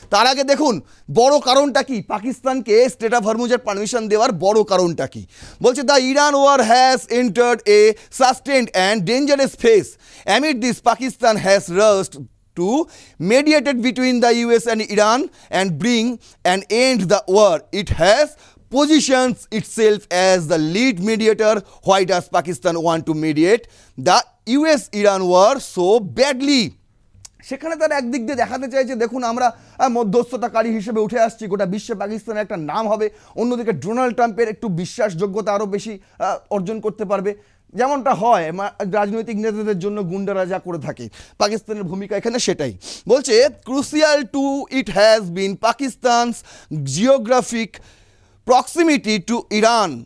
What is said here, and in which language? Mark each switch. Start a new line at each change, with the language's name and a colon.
Bangla: তার আগে দেখুন বড় কারণটা কি, পাকিস্তানকে স্টেট অফ হরমুজের পারমিশন দেওয়ার বড় কারণটা কি।
English: বলছে the Iran war has entered a sustained and dangerous phase amid this Pakistan has rushed to mediate between the US and Iran and bring an end the war. It has positions itself as the lead mediator. Why does Pakistan want to mediate the US-Iran war so badly?
Bangla: সেখানে তারা একদিক দিয়ে দেখাতে চাইছে দেখুন আমরা মধ্যস্থতাকারী হিসেবে উঠে আসছি, গোটা বিশ্বে পাকিস্তানের একটা নাম হবে, অন্যদিকে ডোনাল্ড ট্রাম্পের একটু বিশ্বাসযোগ্যতা আরও বেশি অর্জন করতে পারবে, যেমনটা হয় রাজনৈতিক নেতাদের জন্য গুন্ডারা যা করে থাকে। পাকিস্তানের ভূমিকা এখানে সেটাই। বলছে
English: Crucial to it has been Pakistan's geographic proximity to Iran.